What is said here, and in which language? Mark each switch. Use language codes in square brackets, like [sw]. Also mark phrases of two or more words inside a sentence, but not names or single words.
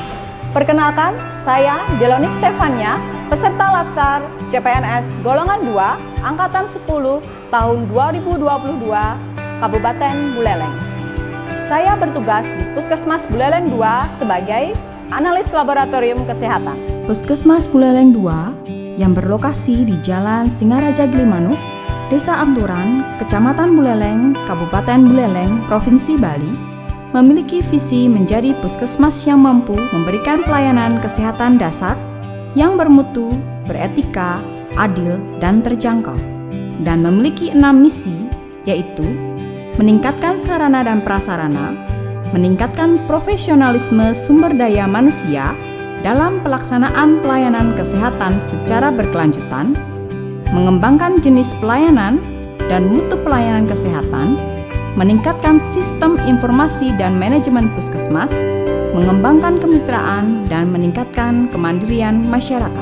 [id] Perkenalkan, saya Deloni Stefania, peserta Latsar CPNS Golongan 2, Angkatan 10, tahun 2022, Kabupaten Buleleng. Saya bertugas di Puskesmas Buleleng 2 sebagai analis laboratorium kesehatan. Puskesmas Buleleng 2 yang berlokasi di Jalan Singaraja Gilimanuk, Desa Amturan, Kecamatan Buleleng, Kabupaten Buleleng, Provinsi Bali, memiliki visi menjadi puskesmas yang mampu memberikan pelayanan kesehatan dasar yang bermutu, beretika, adil, dan terjangkau, dan memiliki 6 misi, yaitu meningkatkan sarana dan prasarana, meningkatkan profesionalisme sumber daya manusia dalam pelaksanaan pelayanan kesehatan secara berkelanjutan, mengembangkan jenis pelayanan dan mutu pelayanan kesehatan, meningkatkan sistem informasi dan manajemen puskesmas, mengembangkan kemitraan, dan meningkatkan kemandirian masyarakat.